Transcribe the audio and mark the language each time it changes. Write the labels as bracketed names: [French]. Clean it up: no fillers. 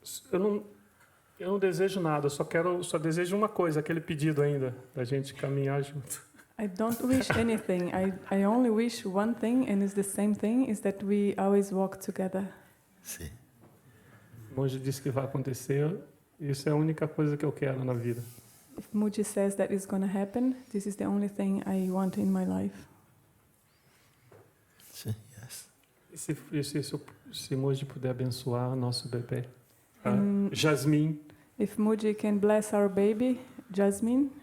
[Portuguese] Eu não desejo nada, só desejo uma coisa, aquele pedido ainda da gente caminhar junto. [English] I don't wish anything. I only wish one thing, and it's the same thing, is that we always walk together. [Portuguese] Sim. Mooji disse que vai acontecer, isso é a única coisa que eu quero na vida. [English] If Mooji says that is going to happen, this is the only thing I want in my life. [Portuguese] Sim, yes. E se Mooji puder abençoar nosso bebê, Jasmine. [English] If Mooji can bless our baby, Jasmine.